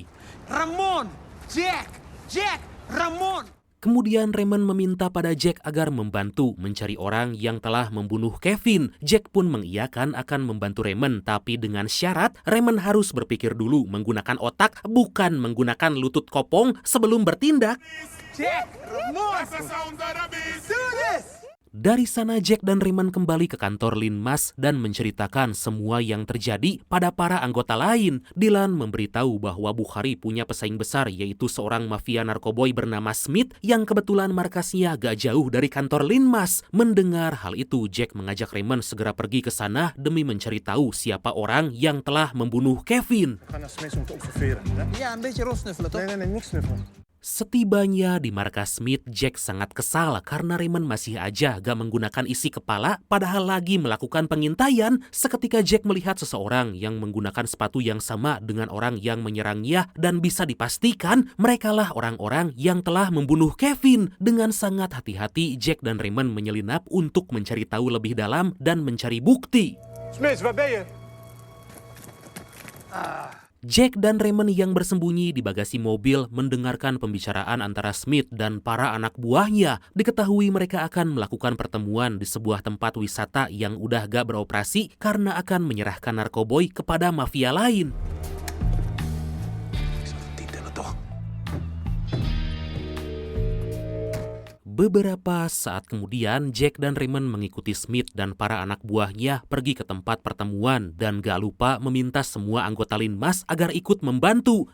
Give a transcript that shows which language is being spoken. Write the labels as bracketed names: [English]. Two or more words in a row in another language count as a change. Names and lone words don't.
[Indonesian] Ramon! Jack! Ramon! Kemudian Raymond meminta pada Jack agar membantu mencari orang yang telah membunuh Kevin. Jack pun mengiyakan akan membantu Raymond, tapi dengan syarat Raymond harus berpikir dulu menggunakan otak, bukan menggunakan lutut kopong sebelum bertindak. Jack! Ramon! [English] Do this! [Indonesian] Dari sana Jack dan Raymond kembali ke kantor Linmas dan menceritakan semua yang terjadi pada para anggota lain. Dylan memberitahu bahwa Bukhari punya pesaing besar yaitu seorang mafia narkoboy bernama Smith yang kebetulan markasnya gak jauh dari kantor Linmas. Mendengar hal itu, Jack mengajak Raymond segera pergi ke sana demi mencari tahu siapa orang yang telah membunuh Kevin. [Dutch] Ja, een beetje rosnuffelen toch? Nee, niks snuffelen. [Indonesian] Setibanya di markas Smith, Jack sangat kesal karena Raymond masih aja gak menggunakan isi kepala padahal lagi melakukan pengintaian. Seketika Jack melihat seseorang yang menggunakan sepatu yang sama dengan orang yang menyerangnya dan bisa dipastikan merekalah orang-orang yang telah membunuh Kevin. Dengan sangat hati-hati, Jack dan Raymond menyelinap untuk mencari tahu lebih dalam dan mencari bukti. [Dutch] Smits, waar ben je? [Indonesian] Jack dan Raymond yang bersembunyi di bagasi mobil mendengarkan pembicaraan antara Smith dan para anak buahnya. Diketahui mereka akan melakukan pertemuan di sebuah tempat wisata yang udah gak beroperasi karena akan menyerahkan narkoboy kepada mafia lain. Beberapa saat kemudian, Jack dan Raymond mengikuti Smith dan para anak buahnya pergi ke tempat pertemuan dan gak lupa meminta semua anggota Linmas agar ikut membantu.